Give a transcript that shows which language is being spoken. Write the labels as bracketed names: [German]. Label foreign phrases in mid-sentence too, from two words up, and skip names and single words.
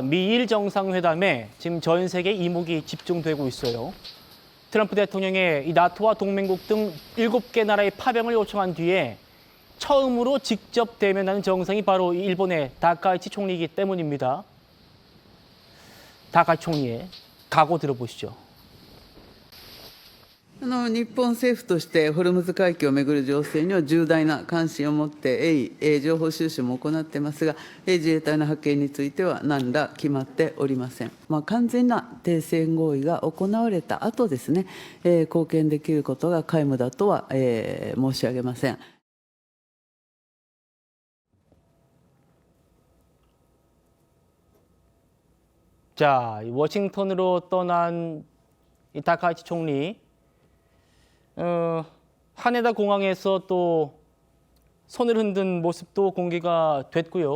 [Korean] 미일 정상회담에 지금 전 세계 이목이 집중되고 있어요. 트럼프 대통령의 이 나토와 동맹국 등 7개 나라의 파병을 요청한 뒤에 처음으로 직접 대면하는 정상이 바로 일본의 다카이치 총리이기 때문입니다. 다카이치 총리의 각오 들어보시죠. [Japanese] 日本政府としてホルムズ海峡をめぐる情勢には重大な関心を持って情報収集も行っていますが、自衛隊の派遣については何ら決まっておりません。完全な停戦合意が行われた後ですね、貢献できることが皆無だとは、申し上げません。 [Korean] 자, 워싱턴으로 떠난 이 다카이치 총리, 하네다 공항에서 또 손을 흔든 모습도 공개가 됐고요.